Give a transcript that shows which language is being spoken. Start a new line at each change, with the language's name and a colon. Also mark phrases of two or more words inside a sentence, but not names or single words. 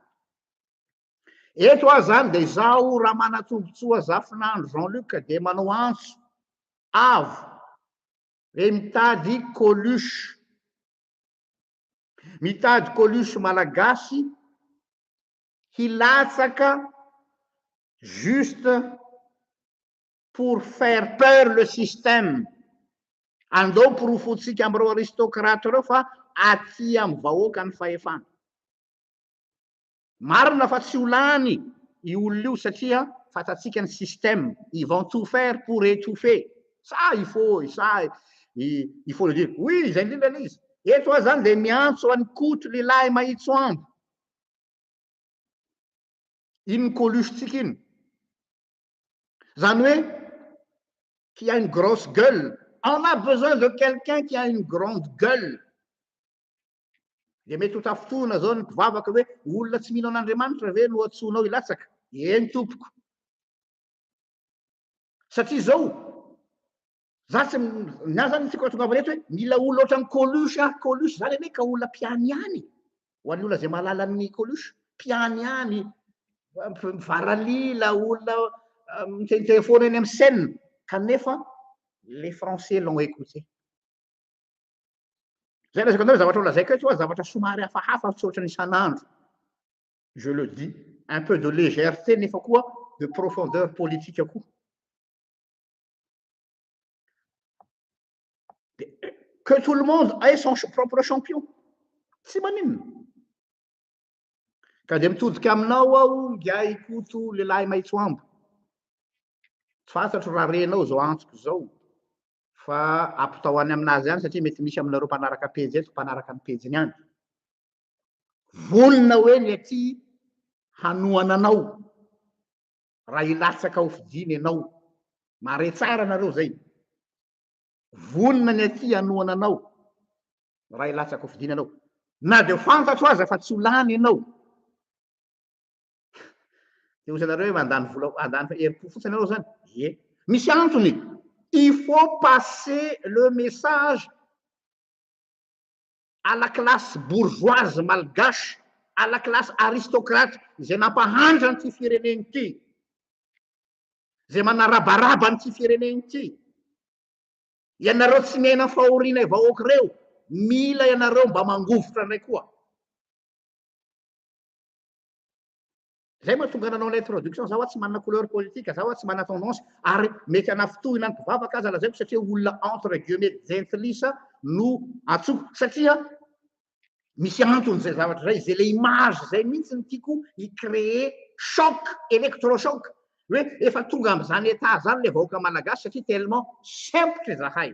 Malagasy: Eto aho zany dia izaho raha manatombotsoa zafinandro Jean-Luc dia manao antso avo hoe mitady Coluche. Mitady Coluche malagasy hilatsaka
French: juste pour faire peur le système.
Malagasy: Andao porofontsika amin'ireo aristocrate ireo fa aty amin'ny vahoaka ny fahefana. Marina fa tsy ho lany io olona io satria fantatsika ny système,
French: ils vont tout faire pour étouffer. Ça il faut le dire. Oui,
Malagasy: zay indrindra izy. Eto aho zany dia miantso any koto lehilahy mahitso ambo. Iny Coluche-tsika iny. Zany hoe
French: qui a une grosse gueule. On a besoin de quelqu'un qui a une grande gueule.
Malagasy: Dia mety ho tafotoana zao ny mpivavaka hoe olona tsy mino an'Andriamanitra ve no atsonao hilatsaka? Eny tompoko. Satria zao, za tsy na zany tsika tonga avy eto hoe mila olona ohatran'ny Coluche. Coluche zany anie ka olona mpiany ihany. Ho an'ny olona zay mahalala ny Coluche, mpiany ihany, mivaralila, olona miteniteny foana eny amin'ny scène.
French: Kanefa les Français l'ont écouté.
Malagasy: Zay lazaiko anareo zavatra lazaiko eto zavatra somary hafahafa tsy ohatran'ny isan'andro.
French: Je le dis, un peu de légèreté
Malagasy: nefa koa
French: de profondeur politique koa. Que tout le monde ait son propre champion.
Malagasy: Tsy maninona. Ka dia mitodika aminao aho ngiahy koto lehilahy mahitso ambo. Tsy fantatro raha renao zao antsoko zao. Fa ampitao any aminazy ihany satria mety misy aminareo mpanaraka pejy eto, mpanaraka ny pejiny ihany. Vonona hoe ny aty hanoana anao raha hilatsaka ho fidiny ianao. Mare tsara nareo zay. Vonona ny aty hanoana anao raha hilatsaka ho fidiny ianao. Na dia fantatro aza fa tsy ho lany ianao. Dia hoy zanareo hoe mandany vola, mandany herim-po fotsiny ianao zany. Ie, misy antony.
French: Il faut passer le message à la classe bourgeoise malgache, à la classe aristocrate
Malagasy: izay nampahandra an'ity fireneny ity, izay manarabaraba an'ity fireneny ity. Ianareo tsy mihena fahoriana vahoaka ireo, mila ianareo mba mangovotra indray koa. Zay mahatonga nanao l'introduction, zaho tsy manana
French: couleur politique,
Malagasy: zaho tsy manana tendance, ary mety anafitohina ny mpivavaka aza lazaiko satria olona
French: entre guillemets
Malagasy: gentilisa no atsoko, satria misy antony zay zavatra zay, zay le image zay mihitsy ny tiako icréer
French: choc, électrochoc,
Malagasy: hoe efa tonga am'zany état zany le vahoaka malagasy satria tellement sempotra zahay.